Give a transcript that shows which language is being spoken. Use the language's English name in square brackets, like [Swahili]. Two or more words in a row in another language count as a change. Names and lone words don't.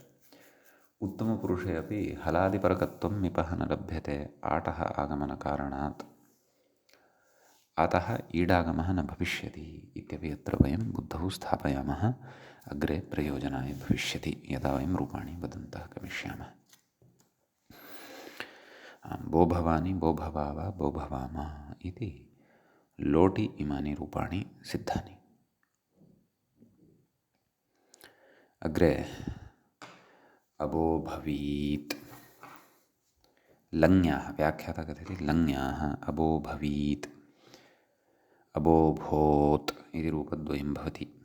[Sanskrit] उत्तमपुरुषे अपि हलादिपरकत्वं मिपः न लभ्यते आटः आगमनकारणात्, अतः ईडागमः न भविष्यति इत्यपि अत्र वयं बुद्धौ स्थापयामः, अग्रे प्रयोजनाय भविष्यति यदा वयं रूपाणि वदन्तः गमिष्यामः। बो भवानी, बो भवाव, बो भवाम इति लोटि इमानि रूपाणि सिद्धानि। अग्रे अबो भवीत्, लङ्याः, व्याख्याता कथयति लङ्याः अबो भवीत्, अबो भूत् इति रूपद्वयं भवति।